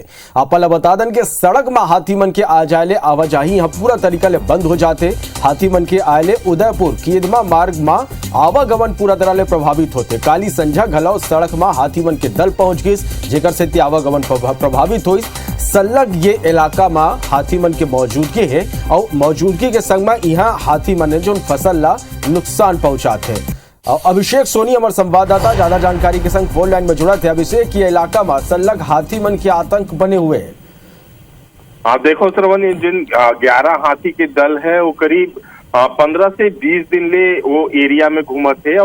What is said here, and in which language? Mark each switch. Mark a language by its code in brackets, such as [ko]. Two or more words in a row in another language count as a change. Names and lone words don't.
[hne] आपला बता दन के सड़क में हाथी मन के आ जाए आवाजाही यहाँ पूरा तरीका ले बंद हो जाते। हाथी मन के आए उदयपुर केदमा मार्ग में आवागमन पूरा तरह ले प्रभावित होते। काली संझा घलाव सड़क में हाथी मन के दल पहुंच गई जेकर से आवागमन प्रभावित हुई। सलग ये इलाका में हाथी मन के मौजूदगी है और मौजूदगी के संग में यहाँ हाथी मन जो फसल ला नुकसान पहुंचाते। अभिषेक सोनी हमारे संवाददाता ज्यादा जानकारी के संग [en] phone line [hne] में जुड़ा थे। अभिषेक, ये इलाका में सलग हाथी मन के आतंक बने हुए हैं। आप देखो श्रवण, जिन 11 हाथी के दल है वो करीब 15 से 20 दिन ले वो एरिया में घूमत है।